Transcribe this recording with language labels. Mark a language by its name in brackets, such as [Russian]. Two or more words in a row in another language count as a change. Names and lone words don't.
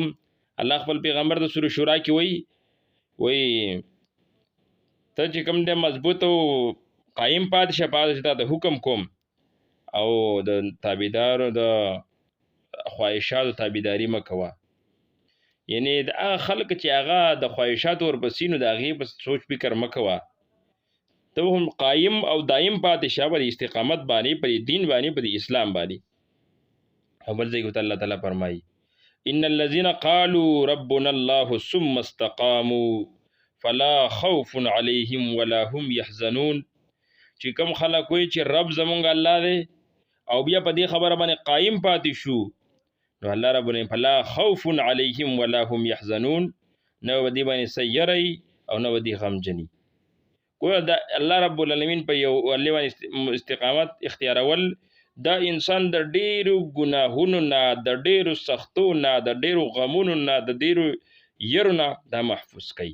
[Pashto] الله خپل پیغمبر د سورۃ شورا کې وایي ته چې کوم دې مضبوط او قائم پاتې شه، پاتې ته د حکم کوم او د تابعدارو د خواهشاتو تابعداري مه کوه. یعنی د هغه خلک چې هغه د خواهشاتو ورپسې نو د هغې په سوچ فکر مه کوه، ته هم قایم او دایم پاتې شه په استقامت باندې، په دین باندې، په اسلام باندې. او بل ځای کې الله تعالی فرمایي [Arabic] ان الذين قالوا ربنا الله ثم استقاموا فلا خوف عليهم ولا هم يحزنون. [Pashto] چې کوم خلک وایي چې رب زمونږ الله دی او بیا په دې خبره باندې قایم پاتې شو، نو الله [Arabic] رب العالمین فلا خوف عليهم ولا هم يحزنون، [Pashto] نو دې باندې سیری او نو دې غمجنی. ګوره د الله [Arabic] رب العالمین [Pashto] په یو الله باندې استقامت اختیارول دا انسان د ډیرو ګناهونو نه، د ډیرو سختو نه، د ډیرو غمونو نه، د ډیرو یرو نه دا محفوظ کوي.